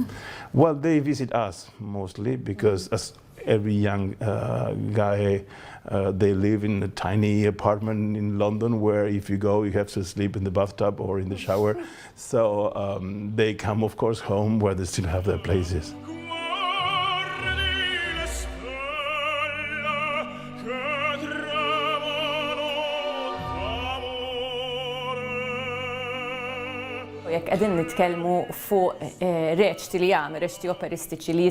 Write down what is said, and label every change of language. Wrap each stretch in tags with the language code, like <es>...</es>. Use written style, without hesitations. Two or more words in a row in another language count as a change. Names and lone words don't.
<en>Well, they visit us mostly because, as every young guy, they live in a tiny apartment in London where if you go, you have to sleep in the bathtub or in the shower. So they come, of course, home where they still have their places.</en> <mt>Jekk qegħdin nitkellmu fuq reċti li jagħmel, reċti operistiċi li</mt>